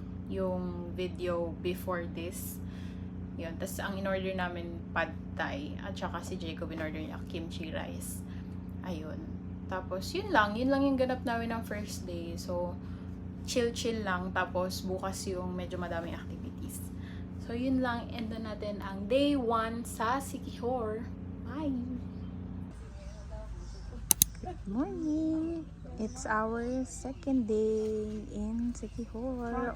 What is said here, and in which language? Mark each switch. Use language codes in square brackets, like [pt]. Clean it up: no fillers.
[tl] Yung [en] video before this. [tl] Yun. Tapos, ang in-order namin, pad thai. At saka si Jacob in-order niya kimchi rice. Ayun. Tapos, yun lang. Yun lang yung ganap namin ng first day. So, chill-chill lang. Tapos, bukas yung medyo madaming activities. So, yun lang. End na natin ang day 1 sa Siquijor. [en] Bye! Good morning! It's our second day in Siquijor.